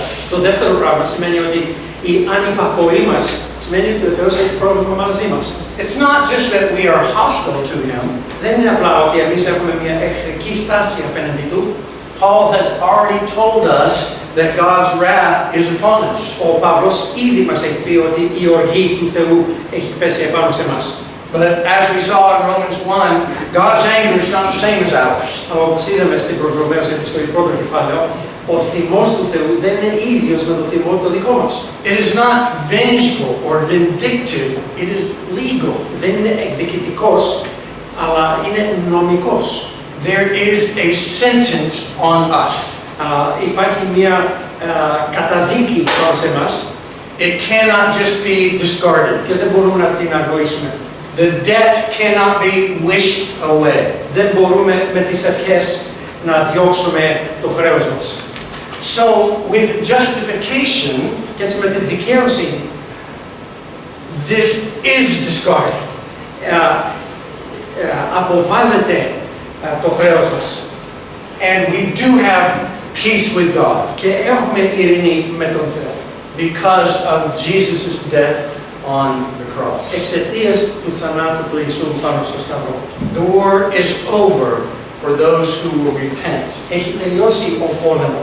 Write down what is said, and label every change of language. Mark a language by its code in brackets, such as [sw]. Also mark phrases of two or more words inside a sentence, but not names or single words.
[el] Το δεύτερο πράγμα σημαίνει ότι Η ανυπακοή μας σημαίνει ότι ο Θεός έχει πρόβλημα μαζί μας. [en] It's not just that we are hostile to Him. [el] Δεν είναι απλά ότι εμείς έχουμε μια εχθρική στάση απέναντι Του. [en] Paul has already told us that God's wrath is upon us. [el] Ο Παύλος ήδη μας έχει πει ότι η οργή του Θεού έχει πέσει επάνω σε εμάς. [en] But as we saw in Romans 1, God's anger is not the same as ours. [el] Αλλά όπως είδαμε στην Προς Ρωμαίους Επιστολή πρώτο κεφάλαιο, ο θυμός του Θεού δεν είναι ίδιος με το θυμό το δικό μας. [en] It is not vengeful or vindictive, it is legal. [el] Δεν είναι εκδικητικός, αλλά είναι νομικός. [en] There is a sentence on us. [el] Υπάρχει μια καταδίκη πάνω σε εμάς. [en] It cannot just be discarded. [el] Και δεν μπορούμε να την αγνοήσουμε. [en] The debt cannot be wished away. [el] Δεν μπορούμε με τις ευχές να διώξουμε το χρέος μας. [en] So, with justification, [el] Και έτσι με την δικαίωση, [en] this is discarded. [el] Αποβάλλεται το χρέος μας. [en] And we do have peace with God [el] Και έχουμε ειρήνη με τον Θεό. [en] because of Jesus' death on the cross. [el] Εξαιτίας του θανάτου του Ιησού πάνω στο σταυρό. [en] The war is over for those who will repent. [el] Έχει τελειώσει ο πόλεμος